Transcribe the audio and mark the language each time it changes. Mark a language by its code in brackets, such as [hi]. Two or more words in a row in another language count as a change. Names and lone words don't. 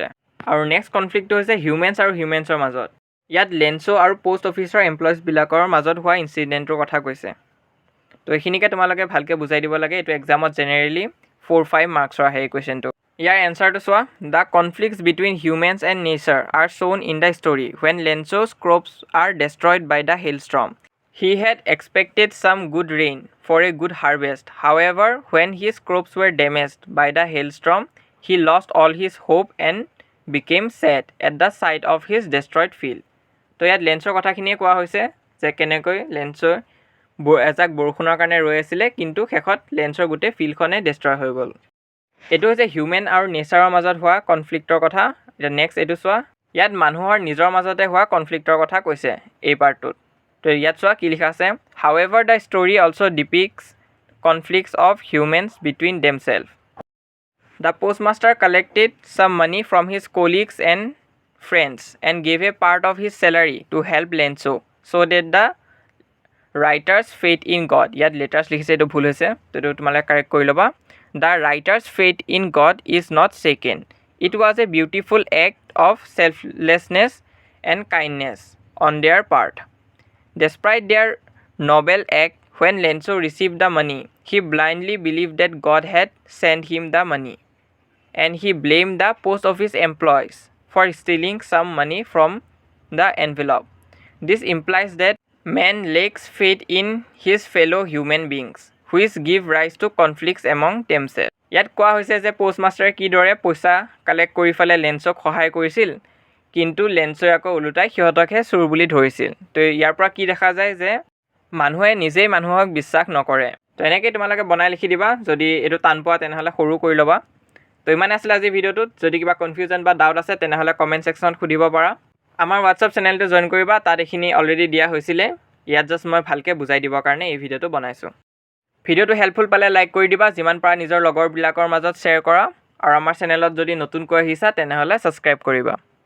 [as] আৰু [en] next conflict [as] হৈছে হিউমেনছ আৰু হিউমেনছৰ মাজত। ইয়াত লেঞ্চো আৰু [en] post office [as] এমপ্লয়িজবিলাকৰ মাজত হোৱা ইনচিডেণ্টটোৰ কথা কৈছে। তো এইখিনিকে তোমালোকে ভালকৈ বুজাই দিব লাগে। এইটো এক্সামত জেনেৰেলি 4-5 মাৰ্কছৰ আহে এই কুৱেশ্যনটো। ইয়াৰ এনচাৰটো চোৱা, [en] the conflicts between humans and nature are shown in the story when Lencho's crops are destroyed by the hailstorm. He had expected some good rain for a good harvest. However, when his crops were damaged by the hailstorm, he lost all his hope and became sad at the sight of his destroyed field. [as] তো ইয়াত লেঞ্চৰ কথাখিনিয়ে কোৱা হৈছে যে কেনেকৈ লেঞ্চৰ এজাক বৰষুণৰ কাৰণে ৰৈ আছিলে, কিন্তু শেষত লেঞ্চৰ গোটেই ফিল্ডখনে ডেষ্ট্ৰয় হৈ গ'ল। এইটো হৈছে হিউমেন আৰু নেচাৰৰ মাজত হোৱা কনফ্লিক্টৰ কথা। এতিয়া নেক্সট এইটো চোৱা, ইয়াত মানুহৰ নিজৰ মাজতে হোৱা কনফ্লিক্টৰ কথা কৈছে এই পাৰ্টটোত। তো ইয়াত চোৱা কি লিখা আছে, [en] however the story also depicts conflicts of humans between themselves. the postmaster collected some money from his colleagues and friends and gave a part of his salary to help Lencho so that the writer's faith in God. [as] ইয়াত লেটাৰ্ছ লিখিছে, এইটো ভুল হৈছে, তো এইটো তোমালোকে কাৰেক্ট কৰি ল'বা। [en] the writer's faith in God is not second. it was a beautiful act of selflessness and kindness on their part. Despite their noble act, when Lencho received the money, he blindly believed that God had sent him the money, and he blamed the post office employees for stealing some money from the envelope. This implies that man lacks faith in his fellow human beings, which give rise to conflicts among themselves. [as] ইয়াত কোৱা হৈছে যে পোষ্টমাষ্টাৰে কিদৰে পইচা কালেক্ট কৰি পেলাই লেঞ্চক সহায় কৰিছিল, কিন্তু লেঞ্চই আকৌ ওলোটাই সিহঁতকহে চোৰ বুলি ধৰিছিল। তো ইয়াৰ পৰা কি দেখা যায় যে মানুহে নিজেই মানুহক বিশ্বাস নকৰে। তো এনেকৈ তোমালোকে বনাই লিখি দিবা যদি এইটো টান পোৱা তেনেহ'লে সৰু কৰি ল'বা তো ইমানে আছিলে আজি ভিডিঅ'টোত যদি কিবা কনফিউজন বা ডাউট আছে তেনেহ'লে [en] comment section [as] সুধিব পাৰা আমাৰ [en] WhatsApp channel [as] জইন কৰিবা তাত এইখিনি অলৰেডি দিয়া হৈছিলে ইয়াত জাষ্ট মই ভালকৈ বুজাই দিবৰ কাৰণে এই ভিডিঅ'টো বনাইছোঁ ভিডিঅ'টো হেল্পফুল পালে লাইক কৰি দিবা যিমান পাৰা নিজৰ লগৰবিলাকৰ মাজত শ্বেয়াৰ কৰা আৰু আমাৰ চেনেলত যদি নতুনকৈ আহিছা তেনেহ'লে ছাবস্ক্ৰাইব কৰিবা